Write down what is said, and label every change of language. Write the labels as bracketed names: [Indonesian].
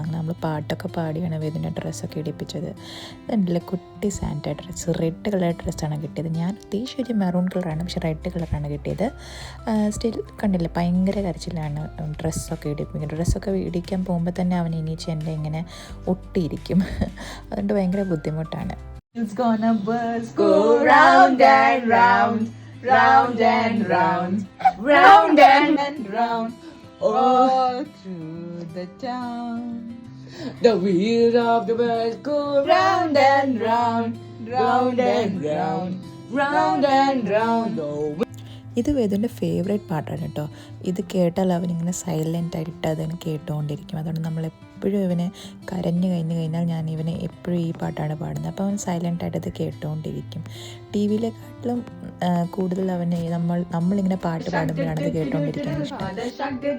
[Malayalam] അങ്ങനെ നമ്മൾ പാട്ടൊക്കെ പാടിയാണ് വേദുവിൻ്റെ ഡ്രസ്സൊക്കെ ഇടിപ്പിച്ചത്. അതല്ല കുട്ടി സാന്റ ഡ്രസ്സ്, റെഡ് കളർ ഡ്രസ്സാണ് കിട്ടിയത്. ഞാൻ ഉദ്ദേശിച്ച ഒരു മെറൂൺ കളറാണ്, പക്ഷെ റെഡ് കളറാണ് കിട്ടിയത്. സ്റ്റിൽ കണ്ടില്ല, ഭയങ്കര കരച്ചിലാണ് ഡ്രസ്സൊക്കെ ഇടിപ്പിക്കുന്നത്. ഡ്രസ്സൊക്കെ ഇടിക്കാൻ പോകുമ്പോൾ തന്നെ അവൻ എണീച്ച് എൻ്റെ ഇങ്ങനെ ഒട്ടിയിരിക്കും. അതുകൊണ്ട് ഭയങ്കര ബുദ്ധിമുട്ടാണ്. [English] It's gonna burst, go round and round, round and round, round and round, all through the town. The wheels of the bus go round and round, round and round, round and round. [Malayalam] ഇത് വേദുവിൻ്റെ favourite പാട്ടാണ് കേട്ടോ. ഇത് കേട്ടാൽ അവനിങ്ങനെ സൈലൻ്റായിട്ട് അതിന് കേട്ടുകൊണ്ടിരിക്കും. അതുകൊണ്ട് നമ്മളെപ്പോഴും ഇവന് കരഞ്ഞു കഴിഞ്ഞാൽ ഞാൻ ഇവന് എപ്പോഴും ഈ പാട്ടാണ് പാടുന്നത്. അപ്പോൾ അവൻ സൈലൻ്റായിട്ട് അത് കേട്ടുകൊണ്ടിരിക്കും. ടി വിയിലെക്കാട്ടിലും കൂടുതൽ അവന് നമ്മളിങ്ങനെ പാട്ട് പാടുമ്പോഴാണ് അത് കേട്ടുകൊണ്ടിരിക്കാൻ ഇഷ്ടം.